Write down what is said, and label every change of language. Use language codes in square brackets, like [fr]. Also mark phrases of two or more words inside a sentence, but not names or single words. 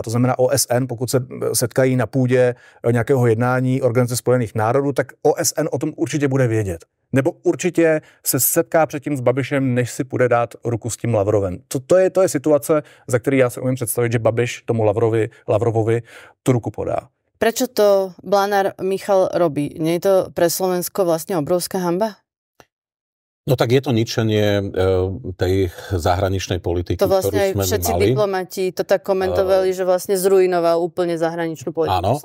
[cs] To znamená OSN, pokud se setkají na půdě nějakého jednání Organizace spojených národů, tak OSN o tom určitě bude vědět. Nebo určitě se setká předtím s Babišem, než si půjde dát ruku s tím Lavrovem. To je situace, za který já si umím představit, že Babiš tomu Lavrovovi tu ruku podá. [sk] Prečo to Blanár Michal robí? Nie je to pre Slovensko vlastne obrovská hanba? No tak je to ničenie tej zahraničnej politiky, to vlastne ktorú sme mali. Všetci diplomati to tak komentovali, že vlastne zrujnoval úplne zahraničnú politiku.